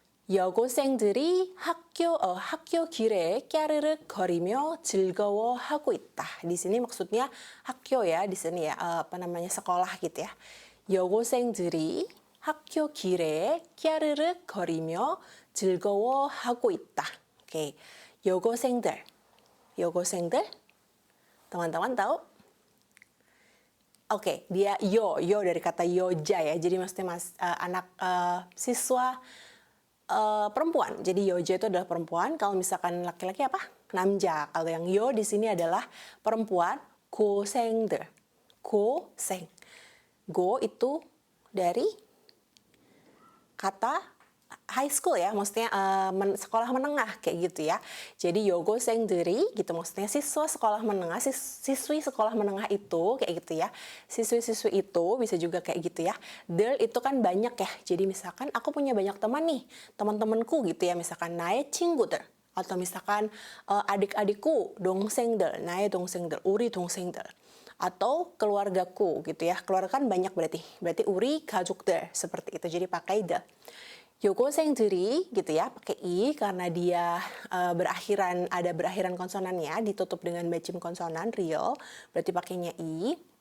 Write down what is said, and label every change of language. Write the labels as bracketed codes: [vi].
[ko] 여고생들이 학교 길에 깨르륵 거리며 즐거워하고 있다. [id] Di sini maksudnya 학교 ya, di sini ya, apa namanya, sekolah gitu ya. [ko] 여고생들이 학교 길에 깨르륵 거리며 즐거워하고 있다. [id] Oke, 여고생들. 여고생들, teman-teman tahu? Oke, dia yo dari kata yoja ya. Jadi maksudnya anak siswa perempuan. Jadi yoja itu adalah perempuan. Kalau misalkan laki-laki apa? Namja. Kalau yang yo di sini adalah perempuan. 고생들. 고생. Go itu dari kata high school ya, maksudnya sekolah menengah kayak gitu ya. Jadi 여고생들이 gitu, maksudnya siswa sekolah menengah, siswi sekolah menengah itu kayak gitu ya. Siswi-siswi itu bisa juga kayak gitu ya. 들 itu kan banyak ya. Jadi misalkan aku punya banyak teman nih, teman-temanku gitu ya, misalkan [ko] 나의 친구들. [id] Atau misalkan adik-adikku, [ko] 동생들, 나의 동생들, 우리 동생들. [id] Atau keluargaku gitu ya. Keluarga kan banyak berarti. Berarti [ko] 우리 가족들 [id] seperti itu. Jadi pakai the. 여고생들이 gitu ya, pakai i karena dia ada berakhiran konsonannya, ditutup dengan bacim konsonan real, berarti pakainya i.